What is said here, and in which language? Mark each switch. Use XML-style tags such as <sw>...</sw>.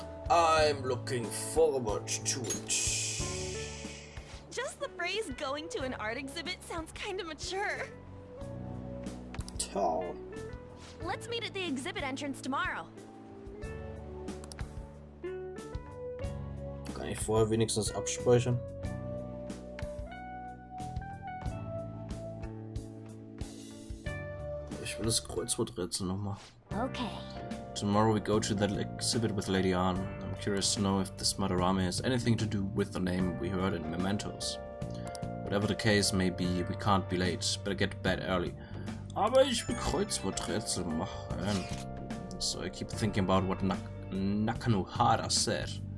<en>I'm looking forward to it. Just the phrase going to an art exhibit sounds kinda mature. Tall. Let's meet at the exhibit entrance tomorrow.</en> <de>Kann ich vorher wenigstens abspeichern? Ich will das Kreuzworträtsel nochmal. Okay.</de> <en>Tomorrow we go to that exhibit with Lady Anne. I'm curious to know if this Madarame has anything to do with the name we heard in Mementos. Whatever the case may be, we can't be late. Better get to bed early.</en> <de>Aber ich will Kreuzworträtsel machen.</de> <en>So I keep thinking about what Nakanohara said.</en>